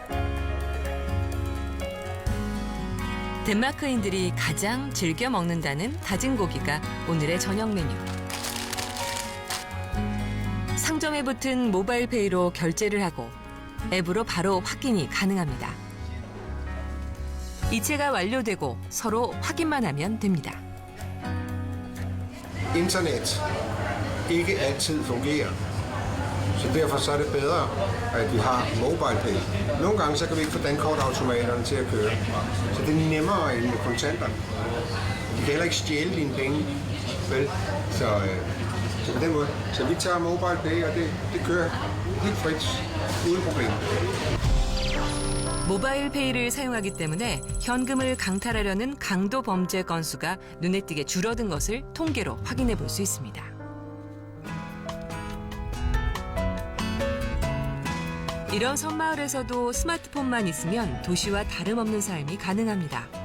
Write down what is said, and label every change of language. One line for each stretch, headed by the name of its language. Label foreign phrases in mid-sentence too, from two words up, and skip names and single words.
Korean: 덴마크인들이 가장 즐겨 먹는다는 다진 고기가 오늘의 저녁 메뉴. 상점에 붙은 모바일페이로 결제를 하고 앱으로 바로 확인이 가능합니다. 이체가 완료되고 서로 확인만 하면 됩니다.
Danish: Internet ikke altid fungerer. Så derfor så er det bedre, at vi har MobilePay. Nogle gange så kan vi ikke få dankortautomaterne til at køre. Så det er nemmere end med kontanter. De kan heller ikke stjæle dine penge, vel? Så på den måde. Så vi tager MobilePay, og det kører helt frit, uden problem.
Korean: 모바일페이를 사용하기 때문에 현금을 강탈하려는 강도 범죄 건수가 눈에 띄게 줄어든 것을 통계로 확인해 볼 수 있습니다. 이런 섬마을에서도 스마트폰만 있으면 도시와 다름없는 삶이 가능합니다.